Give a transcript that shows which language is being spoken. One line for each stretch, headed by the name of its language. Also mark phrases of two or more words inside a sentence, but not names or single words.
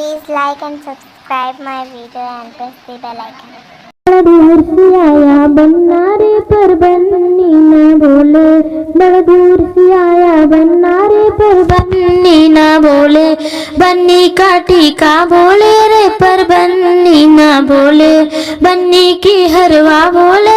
English: Please like and subscribe my video and press the bell icon.
Hindi: बड़ा दूर से आया बन्ना रे पर बन्नी न बोले, बड़ा दूर से आया बन्ना रे पर बन्नी न बोले, बन्नी का टीका बोले रे पर बन्नी न बोले, बन्नी की हरवा बोले